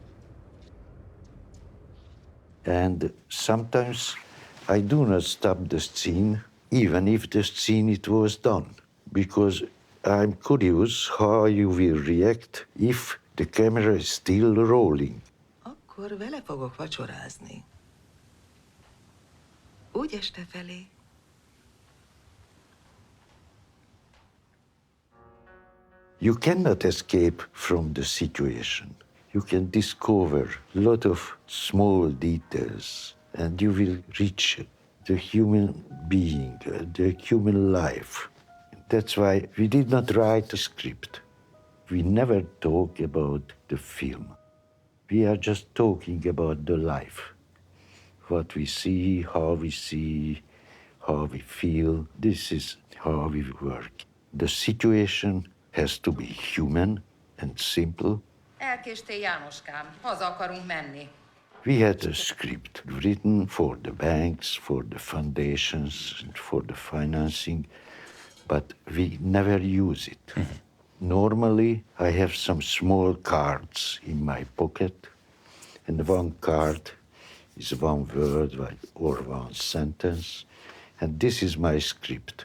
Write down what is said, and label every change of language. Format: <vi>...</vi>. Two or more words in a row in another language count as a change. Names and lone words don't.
<en>And sometimes I do not stop the scene, even if the scene it was done, because I'm curious how you will react if the camera is still rolling.</en> <hu>Akkor vele fogok vacsorázni. Úgy este felé.</hu> <en>You cannot escape from the situation. You can discover a lot of small details, and you will reach the human being, the human life. That's why we did not write a script. We never talk about the film. We are just talking about the life. What we see, how we feel. This is how we work. The situation has to be human and simple.</en> <hu>Elkéstél, Jánoskám. Haza akarunk menni.</hu> <en>We had a script written for the banks, for the foundations, and for the financing, but we never use it. Normally, I have some small cards in my pocket, and one card is one word or one sentence, and this is my script.</en>